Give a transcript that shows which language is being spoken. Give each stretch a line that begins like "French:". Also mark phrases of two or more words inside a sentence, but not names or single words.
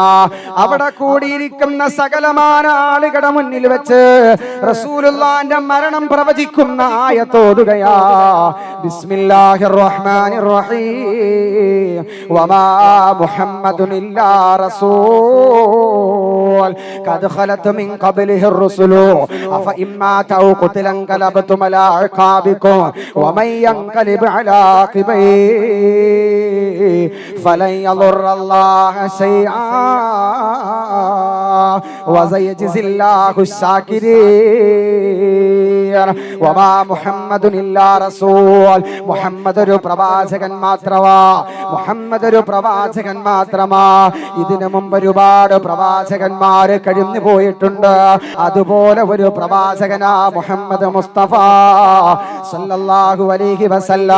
Malayalam: അവിടെ കൂടിയിരിക്കുന്ന സകലമാന ആളുകളുടെ മുന്നിൽ വെച്ച് റസൂലുള്ളാഹിന്റെ മരണം പ്രവചിക്കുന്ന ആയത്തോതുകയാ.
Arabic: بسم الله الرحمن الرحيم. وما محمد إلا رسول قد خلت من قبله الرسل أفإن مات أو قتل انقلبتم على عقابكم ومن ينقلب على عقبيه فلن يضر الله شيئا وسيجزي الله الشاكرين. وما محمد الا رسول.
Malayalam: മുഹമ്മദ് ഒരു പ്രവാചകൻ മാത്രമാ, മുഹമ്മദ് ഒരു പ്രവാചകൻ മാത്രമാ. ഇതിനു മുമ്പ് ഒരുപാട് പ്രവാചകന്മാര് കഴിഞ്ഞു പോയിട്ടുണ്ട്. അതുപോലെ ഒരു പ്രവാചകനാ മുഹമ്മദ് മുസ്തഫ
Arabic: صلى الله عليه وسلم.